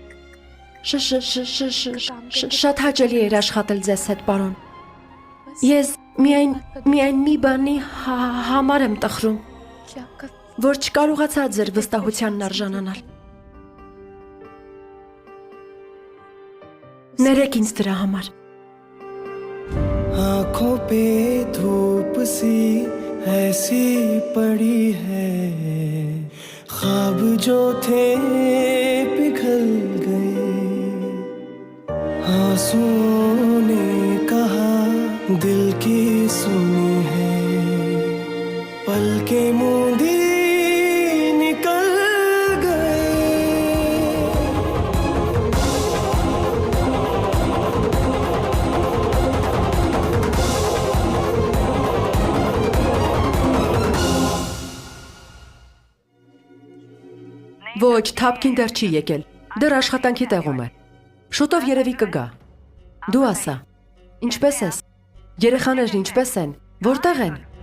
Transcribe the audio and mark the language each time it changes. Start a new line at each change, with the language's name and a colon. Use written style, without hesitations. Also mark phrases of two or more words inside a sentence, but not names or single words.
Armenian: շատ հաճելի էր աշխատել ձեզ հետ, պարոն։ Ես միայն մի բանի համար եմ տխրում, որ չկարողացա ձեր վստահությանն արժանանալ։ Ներեք ինձ դրա համար։
Hindi: आंखों पे धूप सी ऐसी पड़ी है ख्वाब जो थे पिघल गए आंसुओं ने कहा दिल की सुनी है पलकें मूंदी निकल गए
Armenian: Ոչ, Թափկին դեռ չի եկել։ Դեռ աշխատանքի տեղում է։ Շուտով երևի կգա։ Դու ասա, ինչպես ես։ Երեխաներն ինչպես են։ Որտեղ են։